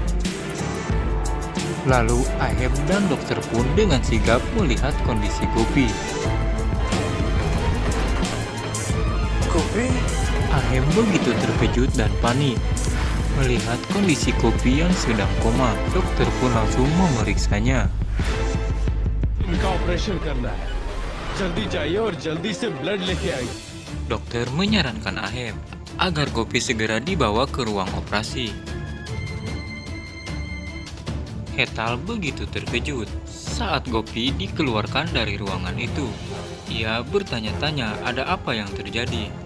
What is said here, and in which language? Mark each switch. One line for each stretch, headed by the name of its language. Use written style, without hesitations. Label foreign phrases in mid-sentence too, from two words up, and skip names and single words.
Indonesian: Lalu Ahem dan dokter pun dengan sigap melihat kondisi Gopi. Gopi? Ahem begitu terkejut dan panik melihat kondisi Gopi yang sedang koma. Dokter pun langsung memeriksanya.
Hindi: इनका ऑपरेशन करना है जल्दी जाइए और जल्दी से ब्लड लेके आइए.
Indonesian: Dokter menyarankan Ahem agar Gopi segera dibawa ke ruang operasi. Hetal begitu terkejut saat Gopi dikeluarkan dari ruangan itu. Ia bertanya-tanya ada apa yang terjadi.